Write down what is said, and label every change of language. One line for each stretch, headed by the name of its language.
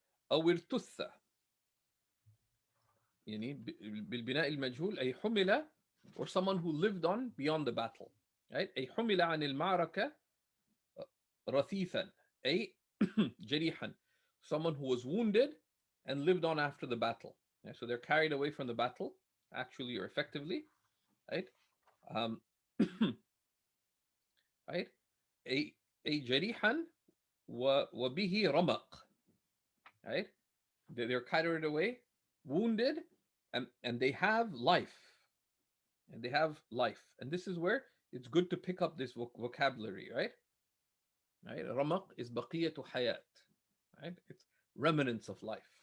Arabic: أو ارتث, يعني بالبناء المجهول أي حمل,
English: or someone who lived on beyond the battle, right?
Arabic: أي حمل عن المعركة رثيثا, أي جريحا,
English: someone who was wounded and lived on after the battle. Right? So they're carried away from the battle, actually or effectively, right? Um, right?
Arabic: أي جريحا وبه رمق, right?
English: They're carried away, wounded, and they have life. And they have life. And this is where it's good to pick up this vocabulary, right? Right? Ramaq is baqiyatu hayat, right? It's remnants of life.